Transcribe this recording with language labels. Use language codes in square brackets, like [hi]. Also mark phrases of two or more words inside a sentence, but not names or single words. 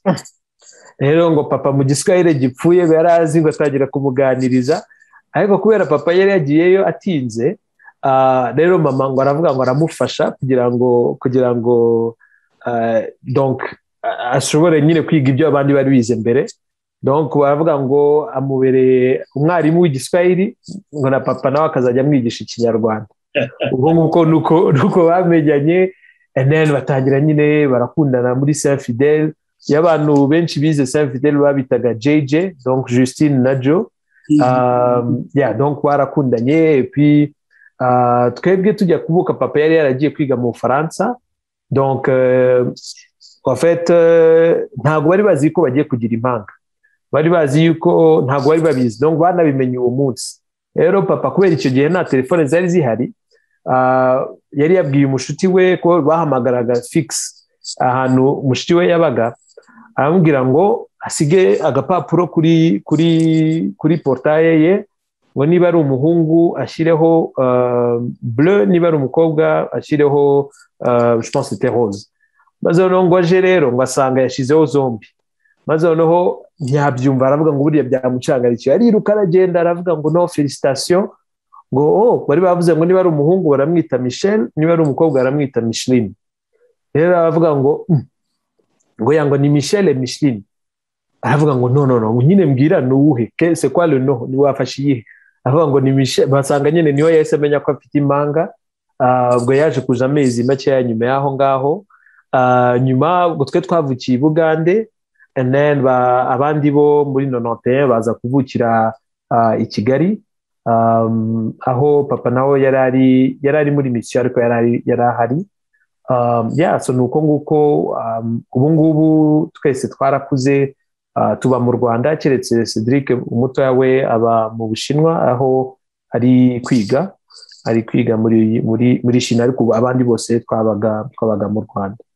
[rw] Rero ngo papa mu giswahili gipfuye yari azi, ngo atangira kumuganiriza, ariko kubera papa yari yagiyeyo atinze, rero mama ngo aravuga ngo aramufasha kugira ngo donc ashobore nyine kwiga ibyo abandi bari bize mbere. Donc baravuga ngo amubereye umwarimu w'igiswahili, ngo na papa nawe akazajya amwigisha ikinyarwanda. Ubwo nguko nuko bamenyanye, [en] and then [rw] batangira nyine barakundana muri Saint Fidèle. Y'abantu benshi bize Saint Fidèle babitaga JJ, donc Justine na Joe. Donc barakundanye, [fr] et puis [rw] twebwe tujya kuvuka papa yari yaragiye kwiga mu Bufaransa. [fr] Donc en fait [rw] ntago bari bazi ko bagiye kugira impanga, bari bazi yuko ntago bari babizi, donc banabimenye uwo munsi. Rero papa kubera icyo gihe nta telefone zari zihari, yari yabwiye umushuti we ko bahamagaraga fix ahantu umushuti we yabaga, aramubwira ngo asige agapapuro kuri portaye ye, ngo niba ari umuhungu ashyireho bleu, niba ari umukobwa ashyireho [fr] je pense c'était rose. [rw] Maze noneho ngo aje rero ngo asanga yashizeho zombi. Maze noneho ntiyabyumva, aravuga ngo buriya byamucangarikiye, ariruka aragenda aravuga ngo no félicitations, ngo bari bavuze ngo niba ari umuhungu baramwita Michel, niba ari umukobwa baramwita Micheline. Rero aravuga ngo yango ni Michel et Micheline. Aravuga ngo no nyine mbwira nuwuhe, [fr] c'est quoi le nom, [rw] ni wafashe iyihe? Aravuga ngo ni Michel. Basanga nyine niwe yahise amenya ko afite impanga. Ubwo yaje kuja amezi make nyuma yaho ngaho. Nyuma ubwo twe twavukiye i Bugande, [en] and then [rw] abandi bo muri 91 baza kuvukira i Kigali, aho papa nawe yari muri mission, ariko yari ahari. So nuko nguko ubu ngubu twese twarakuze, tuba mu Rwanda, keretse Cedric umutoya we aba mu Bushinwa, aho ari kwiga muri China, ariko abandi bose twabaga mu Rwanda.